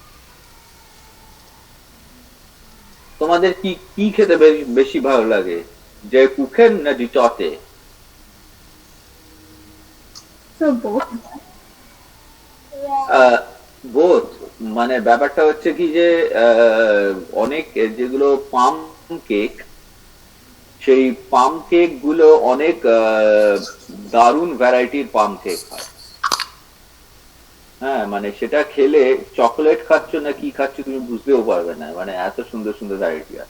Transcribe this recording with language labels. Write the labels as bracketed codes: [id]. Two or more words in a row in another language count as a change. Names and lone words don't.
[bn] তোমাদের কি কি খেতে বেশি ভালো লাগে? [de] Der Kuchen na die Torte? [en] So both. [bn] বোথ, মানে ব্যাপারটা হচ্ছে কি যে অনেক যেগুলো [en] palm cake, [bn] সেই [en] palm cake [bn] গুলো অনেক দারুণ ভ্যারাইটির [en] palm cake [bn] হয়। হ্যাঁ, মানে সেটা খেলে চকলেট খাচ্ছ না কি খাচ্ছ তুমি বুঝতেও পারবে না, মানে এত সুন্দর সুন্দর ভ্যারাইটি আছে।